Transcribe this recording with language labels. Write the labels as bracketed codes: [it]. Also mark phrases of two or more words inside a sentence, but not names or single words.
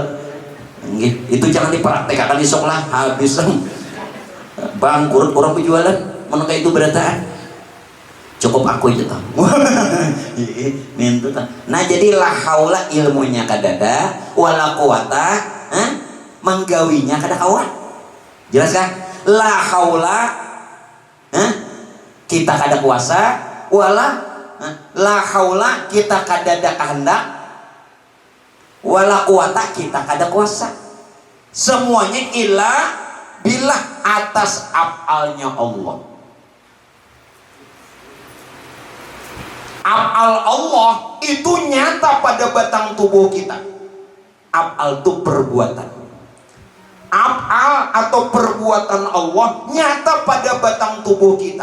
[bjn] Itu jangan dipraktekkan isok lah, habis bangkrut orang penjualan menengah itu berataan. cukup aku aja tah. Mintu tah. Nah jadi [ar] la haula [bjn] ilmunya kadada [ar] wala quwata [bjn] menggawinya kada kawan. Jelas kan? La haula kita kada kuasa [ar] wala la haula [bjn] kita kada ada kehendak [ar] wala quwata [bjn] kita kada kuasa. Semuanya [ar] illa billah [bjn] atas af'alnya Allah. Af'al Allah itu nyata pada batang tubuh kita. Af'al itu perbuatan. Af'al atau perbuatan Allah nyata pada batang tubuh kita.